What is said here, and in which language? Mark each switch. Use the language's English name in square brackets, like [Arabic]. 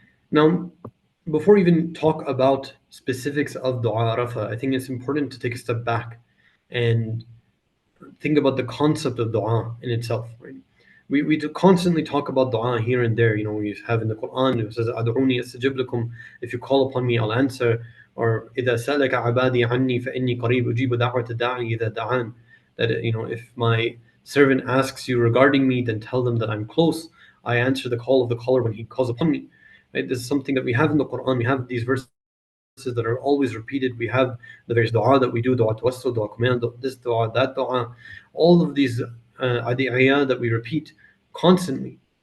[English] Now, before we even talk about specifics of Dua Arafah, I think it's important to take a step back and think about the concept of dua in itself. Right? We do constantly talk about dua here and there. We have in the Quran, it says, [Arabic] "Ad'uni astajib lakum." [English] If you call upon me, I'll answer. [Arabic] Or إذا سألك عبادي عني فإني قريب أجيب دعوة الداعي إذا دعان. [English] That if my servant asks you regarding me, then tell them that I'm close. I answer the call of the caller when he calls upon me. Right? This is something that we have in the Quran. We have these verses that are always repeated. We have the various dua that we do, dua tawassul, dua command, this dua, that dua, all of these adiyah that we repeat constantly.